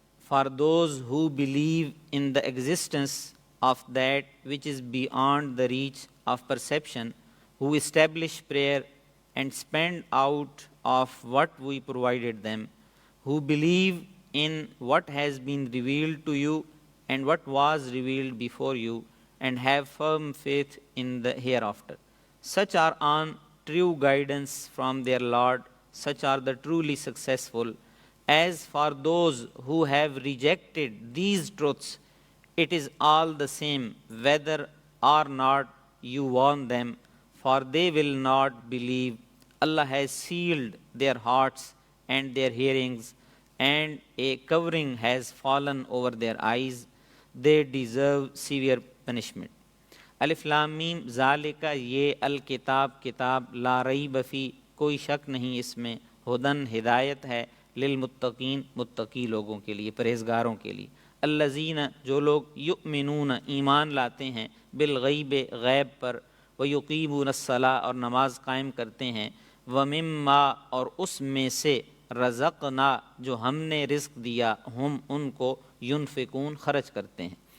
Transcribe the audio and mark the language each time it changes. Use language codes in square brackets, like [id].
[en] for those who believe in the existence of that which is beyond the reach of perception, who establish prayer and spend out of what we provided them, who believe in what has been revealed to you and what was revealed before you, and have firm faith in the hereafter. Such are on true guidance from their Lord, such are the truly successful. As for those who have rejected these truths, it is all the same whether or not you warn them, for they will not believe. Allah has sealed their hearts and their hearings, and a covering has fallen over their eyes. They deserve severe punishment. [ar] الف لام میم، [ur] ذالکا یہ، الکتاب کتاب، [ar] لا ریب فی [ur] کوئی شک نہیں اس میں، ہدن ہدایت ہے، للمتقین متقی لوگوں کے لیے، پرہیزگاروں کے لیے، الذین جو لوگ یؤمنون ایمان لاتے ہیں، بالغیب غیب پر، [ar] ویقیمون الصلاۃ [ur] اور نماز قائم کرتے ہیں، ومما اور اس میں سے، رزقنا جو ہم نے رزق دیا، ہم ان کو، ینفقون خرچ کرتے ہیں،